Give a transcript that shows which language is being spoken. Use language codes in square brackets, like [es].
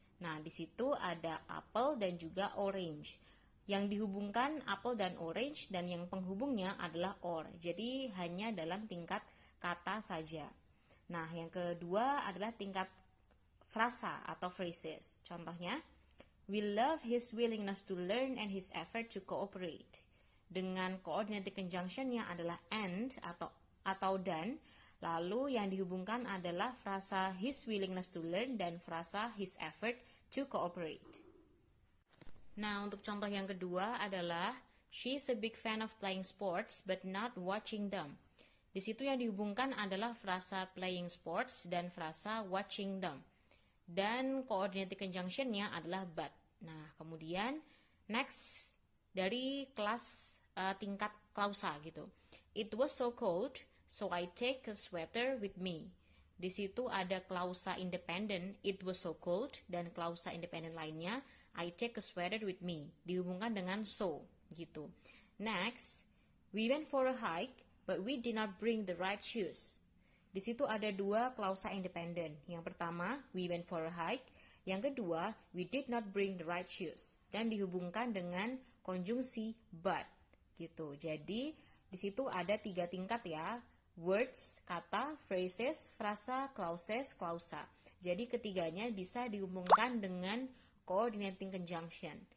[id] Nah, di situ ada apple dan juga orange. Yang dihubungkan apple dan orange dan yang penghubungnya adalah or. Jadi hanya dalam tingkat kata saja. Nah, yang kedua adalah tingkat frasa atau phrases. [en] Contohnya, we love his willingness to learn and his effort to cooperate. [id] Dengan coordinating conjunction-nya adalah and atau dan, lalu yang dihubungkan adalah frasa [en] his willingness to learn [id] dan frasa [en] his effort to cooperate. [id] Nah, untuk contoh yang kedua adalah [en] she's a big fan of playing sports but not watching them. [id] Di situ yang dihubungkan adalah frasa [en] playing sports [id] dan frasa [en] watching them. [id] Dan coordinating conjunction-nya adalah but. Nah, kemudian next dari kelas tingkat klausa gitu. [en] It was so cold, so I take a sweater with me. [id] Di situ ada klausa independen, [en] it was so cold, [id] dan klausa independen lainnya, [en] I take a sweater with me. [id] Dihubungkan dengan so gitu. [en] Next, we went for a hike, but we did not bring the right shoes. [id] Di situ ada dua klausa independen. Yang pertama, [en] we went for a hike. [id] Yang kedua, [en] we did not bring the right shoes. [id] Dan dihubungkan dengan konjungsi but. Gitu. Jadi, di situ ada 3 tingkat ya. Words, kata, phrases, frasa, clauses, klausa. Jadi, ketiganya bisa dihubungkan dengan coordinating conjunction.